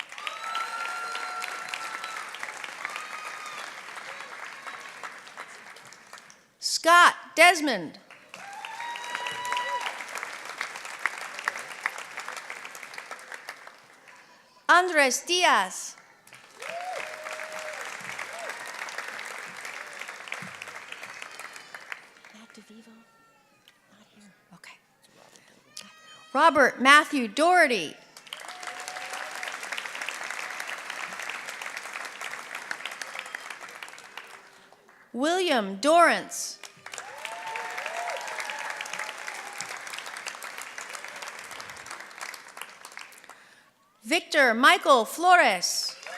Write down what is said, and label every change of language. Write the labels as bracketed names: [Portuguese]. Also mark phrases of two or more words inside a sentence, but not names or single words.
[English] Scott Desmond. Andres Diaz. Not here. Okay. Robert Matthew Doherty. William Dorrance. Victor Michael Flores.